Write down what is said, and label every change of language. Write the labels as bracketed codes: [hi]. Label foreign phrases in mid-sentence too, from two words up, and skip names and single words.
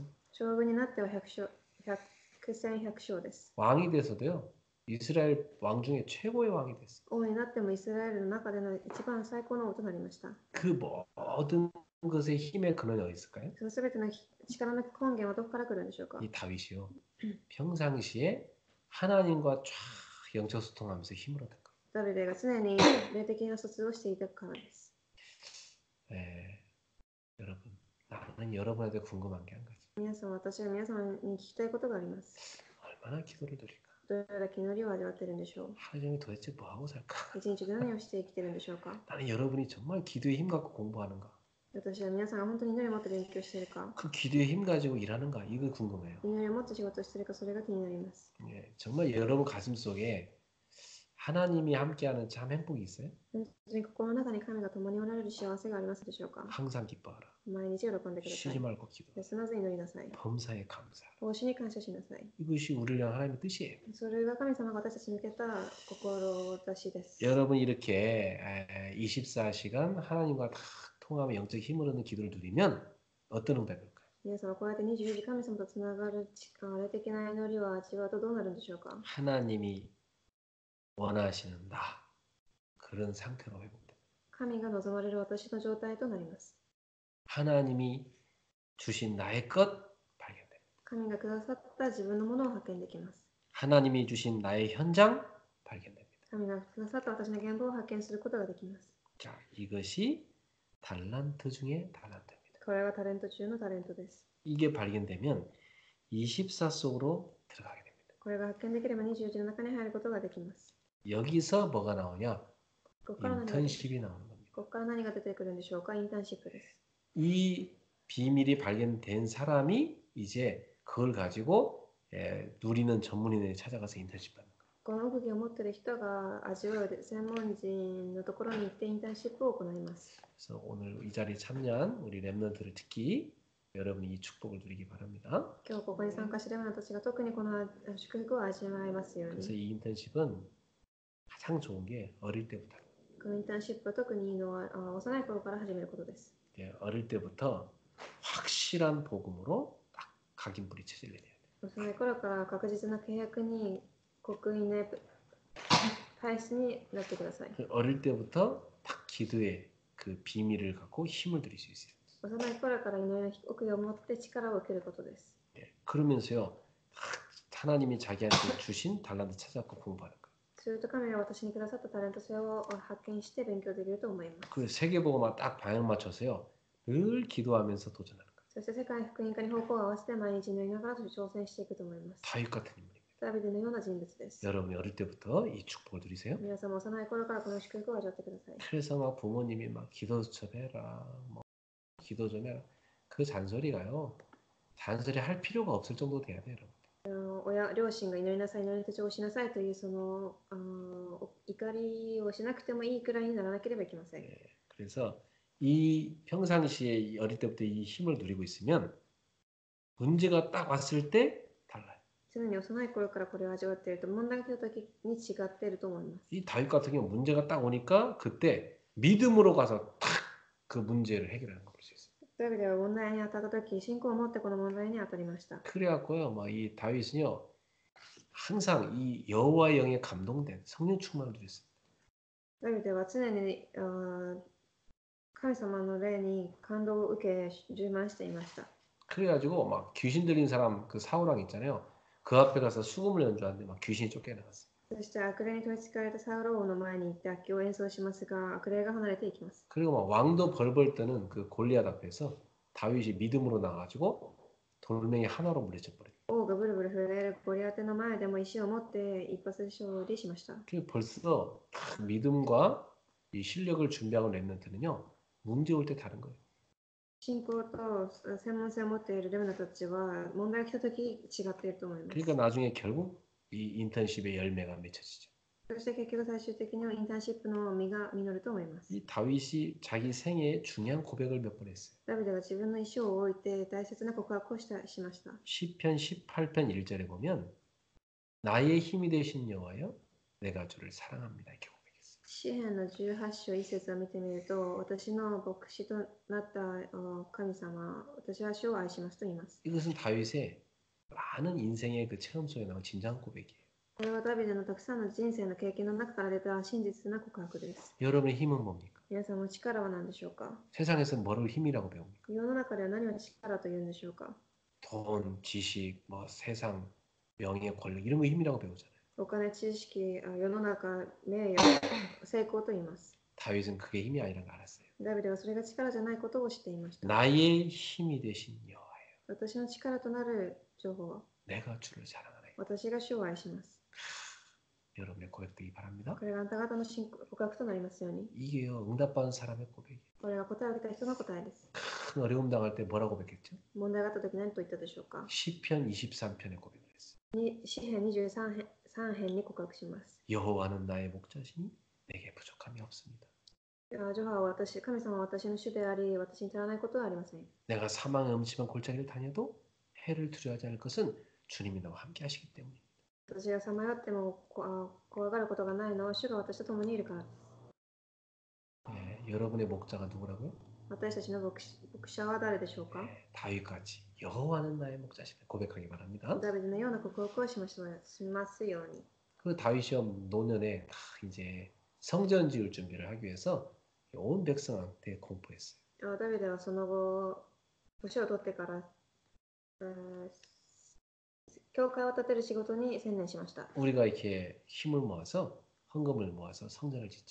[ja] 将軍になっては百戦百勝です。 [ko] 왕이 돼서도요, 이스라엘 왕 중에 최고의 왕이 됐어요. [ja] 王になってもイスラエルの中での一番最高の王となりました。 [ko] 그 모든 것의 힘의 근원이 어디 있을까요? [ja] その全ての力の根源はどこから来るんでしょうか？ [ko] 이 다윗이요. 평상시에 하나님과 쫙 영적 소통하면서 힘을 얻은 거예요. [ja] ダビデが常に霊的な疎通をしていたからです。 [ko] 여러분, 나는 여러분한테 궁금한 게 한 가지. [ja] 私は皆様に聞きたいことがあります。 [ko] 얼마나 기도를 드릴까? [ja] どれだけ祈りを味わっているんでしょう？ [ko] 하루 종일 도대체 뭐 하고 살까? [ja] 一日で何をして生きているんでしょうか？ [ko] 나는 여러분이 정말 기도에 힘 갖고 공부하는가? [ja] 私は皆さんが本当に祈りを持って勉強しているか？ [ko] 그 기도에 힘 가지고 일하는가? 이거 궁금해요. [ja] 祈りを持って仕事をしているか、それが気になります。 [ko] 정말 여러분 가슴 속에 하나님이 함께하는 참 행복이 있어요? [ja] 本当に心の中に神が共におられる幸せがありますでしょうか？ [ko] 항상 기뻐하라. [ja] 毎日喜んでくださ [ko] 쉬지 [ja] い。 [ko] 말고 기도. [ja] 休まず祈りなさい。 [ko] 범사에 감사. [ja] 奉仕に感謝しなさい。 [ko] 이것이 우리를 향한 하나님의 뜻이에요. [ja] それが神様が私たちに向けた志です。 [ko] 여러분 이렇게 24시간 하나님과 다 통하며 영적 힘을 얻는 기도를 누리면 어떤 응답이 올까요? [ja] 皆様こうやって24時神様とつながる霊的な祈りは味わうとどうなるんでしょうか？ [ko] 하나님이 원하시는 나 그런 상태로 회복됩니다. [ja] 神が望まれる私の状態となります。 [ko] 하나님이 주신 나의 것 발견됩니다. [ja] 神がくださった自分のものを発見できます。 [ko] 하나님이 주신 나의 현장 발견됩니다. [ja] 神がくださった私の現場を発見することができます。 [ko] 자, 이것이 달란트 중에 달란트입니다. [ja] これはタレント中のタレントです。 [ko] 이게 발견되면 24 속으로 들어가게 됩니다. [ja] これが発見できれば24時の中に入ることができます。 [ko] 여기서 뭐가 나오냐? [ja] ここから何が [ko] 인턴십이 나오는 겁니다. [ja] ここから何が出てくるんでしょうか？インターンシップです。 [ko] 이 비밀이 발견된 사람이 이제 그걸 가지고 누리는 전문인에 찾아가서 인턴십 받는 거예요. [ja] この奥義を持っている人が味わう専門人のところに行ってインターンシップを行います。 [ko] 그래서 오늘 이 자리에 참여한 우리 랩런트를 특히 여러분이 이 축복을 누리기 바랍니다. [ja] 今日ここに参加している者たちが特にこの祝福を味わいますよう [ko] 그래서 [ja] に。 [ko] 이 인턴십은 가장 좋은 게 어릴 때부터. [ja] このインターンシップは特にいいのは幼い頃から始めることです。 [ko] 어릴 때부터 확실한 복음으로 딱 각인불이 쳐지게 돼요. [ja] 幼い頃から確実な契約に刻印の体質になってください。 [ko] 어릴 때부터 딱 기도의 그 비밀을 갖고 힘을 드릴 수 있어요. [ja] 幼い頃から祈りの奥義を持って力を受けることです。 [ko] 그러면서요, 하나님이 자기한테 주신 달란트 찾아갖고 공부하는 거예요. [ja] すると神が私にくださったタレント性を発見して勉強できると思います。 [ko] 그 세계복음화 딱 방향 맞춰서요, 늘 기도하면서 도전하는 거예요. [ja] そして世界福音化に方向を合わせて毎日祈りながら挑戦していくと思います。 [ko] 다윗 같은 인물입니다. [ja] ダビデのような人物です。 [ko] 여러분이 어릴 때부터 이 축복을 누리세요. [ja] 皆様幼い頃からこの祝福を味わってください。 [ko] 그래서 막 부모님이 막 기도 좀 해라, 뭐 기도 좀 해라. 그 잔소리가요, 잔소리 할 필요가 없을 정도 돼야 돼요, 여러분. [ja] 両親が祈りなさい、祈り手帳をしなさいというその怒りをしなくてもいいくらいにならなければいけません。 [ko] 그래서 이 평상시에 어릴 때부터 이 힘을 누리고 있으면 문제가 딱 왔을 때 달라요. [ja] 常に幼い頃からこれを味わっていると問題が来た時に違っていると思います。 [ko] 이 다윗 같은 경우 문제가 딱 오니까 그때 믿음으로 가서 탁 그 문제를 해결하는 걸 볼 수 있어요. [ja] ダビデは問題に当たった時、信仰を持ってこの問題に当たりました。 [ko] 그래갖고요, 막 이 다윗은요 항상 이 여호와의 영에 감동된 성령 충만을 누렸어요. [ja] ダビデは常に神様の霊に感動を受け充満していました。 [ko] 그래가지고 막 귀신 들린 사람 그 사울왕 있잖아요. 그 앞에 가서 수금을 연주하는데 막 귀신이 쫓겨나갔어요. [ja] そして悪霊に取りつかれたサウロ王の前に行って楽器を演奏しますが、悪霊が離れていきます。 [ko] 그리고 막 왕도 벌벌 떠는 그 골리앗 앞에서 다윗이 믿음으로 나가지고 돌멩이 하나로 물리쳐 버려요. [ja] 王がブルブル震えるゴリアテの前でも石を持って一発で勝利しました。 [ko] 그 벌써 믿음과 이 실력을 준비하고 랩런트는요 문제 올 때 다른 거예요. [ja] 信仰と専門性を持っているレムナたちは問題が来た時違っていると思います。 [ko] 그러니까 나중에 결국 이 인턴십의 열매가 맺혀지죠. [ja] そして結局最終的にはインターンシップの実が実ると思います。 [ko] 이 다윗이 자기 생애에 중요한 고백을 몇 번 했어요. [ja] ダビデが自分の一生を置いて大切な告白をしました。 [ko] 시편 18편 1절에 보면 나의 힘이 되신 여호와여 내가 주를 사랑합니다. 이렇게 고백했어요. [ja] 詩篇の18章1節を見てみると、私の牧師となった神様、私は主を愛しますと言います。 [ko] 이것은 다윗의 많은 인생의 그 체험 속에 나온 진정한 고백이에요. [ja] これはダビデのたくさんの人生の経験の中から出た真実な告白です。 [ko] 여러분의 힘은 뭡니까? [ja] 皆さんの力は何でしょうか？ [ko] 세상에서 뭐를 힘이라고 배웁니까? [ja] 世の中では何を力と言うんでしょうか？ [ko] 돈, 지식, 뭐 세상, 명예, 권력 이런 거 힘이라고 배우잖아요. [ja] お金、知識、世の中、名誉、成功と言います。 [ko] 다윗은 그게 힘이 아니라는 걸 알았어요. [ja] ダビデはそれが力じゃないことを知っていました。 [ko] 나의 힘이 되신 여호와여 [ja] 私の力となる情報は、 [ko] 내가 주를 사랑하네. [ja] 私が主を愛します。 [ko] 여러분의 고백되기 바랍니다. [ja] これがあなた方の告白となりますように。 [ko] 이게요 응답받은 사람의 고백이에요. [ja] これが答えを受けた人の答えです。 [ko] 큰 어려움 당할 때 뭐라고 고백했죠? [ja] 問題があった時何と言ったでしょうか？ [ko] 시편 23편에 고백을 했어요. [ja] 詩編23編に告白します。 [ko] 여호와는 나의 목자시니 내게 부족함이 없습니다. [ja] 神様は私の主であり、私に足らないことはありません。 [ko] 내가 사망의 음침한 골짜기를 다녀도 해를 두려워하지 않을 것은 주님이 나와 함께 하시기 때문입니다. [ja] 私がさまよっても怖がることがないのは主が私と共にいるから。 [ko] 네, 여러분의 목자가 누구라고요? [ja] 私たちの牧者は誰でしょうか？ [ko] 네, 다윗같이 여호와는 나의 목자시다 고백하기 바랍니다. [ja] ダビデのような告白をしますように。 [ko] 그 다윗이 노년에 이제 성전 지을 준비를 하기 위해서 온 백성한테 공포했어요. [ja] ダビデはその後、年を取ってから、教会を建てる仕事に専念しました。 [ko] 우리가 이렇게 힘을 모아서 헌금을 모아서 성전을 짓자.